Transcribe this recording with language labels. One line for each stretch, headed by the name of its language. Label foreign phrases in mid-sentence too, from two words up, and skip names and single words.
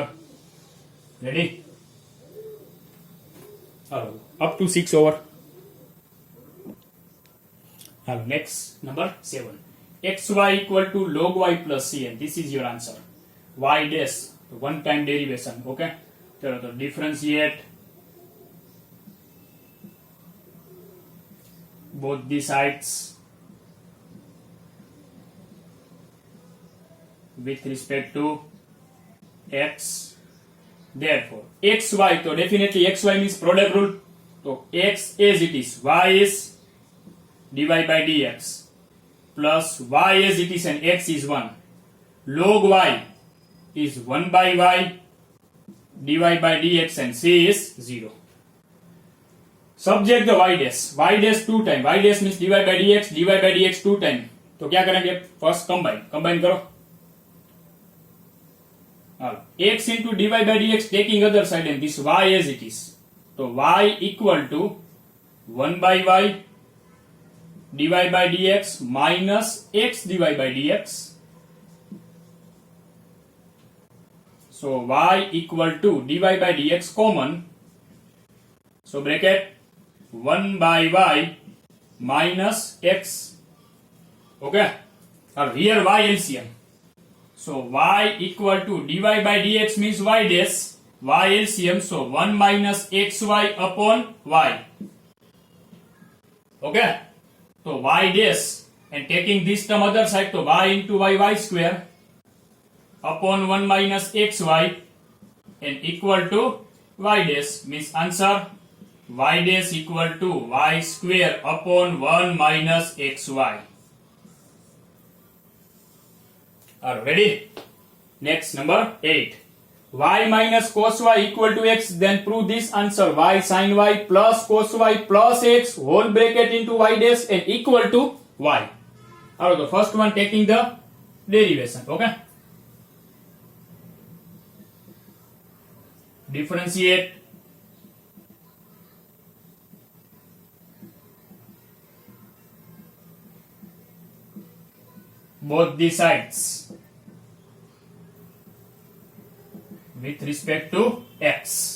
English: Ready? Up to 6 over. Next number 7. xy equal to log y plus c, and this is your answer. Y dash, one time derivation. Okay,
Hindi: चलो तो
English: differentiate both the sides with respect to x. Therefore xy, तो definitely xy means product rule, तो x as it is, y is dy by dx plus y as it is, and x is 1. Log y is 1 by y dy by dx, and c is 0. subject the y dash 2 time, y dash means dy by dx 2 time.
Hindi: तो क्या करेंगे,
English: first combine
Hindi: करो,
English: x into dy by dx taking other side and this y as it is. तो y equal to 1 by y dy by dx minus x dy by dx. So y equal to dy by dx common. So bracket 1 by y minus x. Okay. Or here y LCM. So y equal to dy by dx means y dash. Y LCM. So 1 minus xy upon y. Okay. So y dash and taking this term other side, so y into y square upon 1 minus xy and equal to y dash means answer y dash equal to y square upon 1 minus xy. Are ready? Next, number 8. Y minus cos y equal to x, then prove this answer y sin y plus cos y plus x whole bracket into y dash and equal to y. Alright, the first one taking the derivation. Okay. Differentiate both the sides with respect to x.